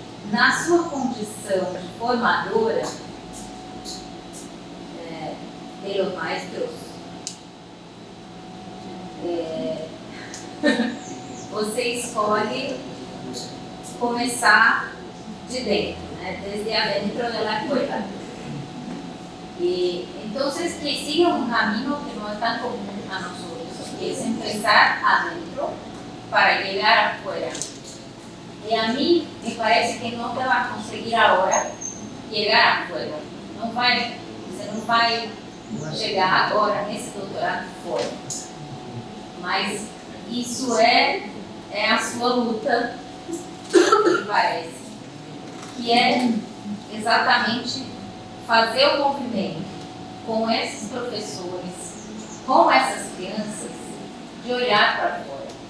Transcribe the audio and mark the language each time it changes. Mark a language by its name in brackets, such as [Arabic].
[Portuguese] Na sua condição de formadora [Spanish] de los maestros, [Portuguese] você escolhe começar de dentro, né? [Spanish] Desde adentro de la escuela. Y entonces que siga un camino que no es tan común a nosotros, que es empezar adentro para llegar afuera. Y a mí me parece que no te va a conseguir ahora llegar afuera. [Portuguese] Você não vai chegar agora nesse doutorado fora. Mas isso é a sua luta, me parece, que é exatamente fazer o movimento com esses professores, com essas crianças, de olhar para fora.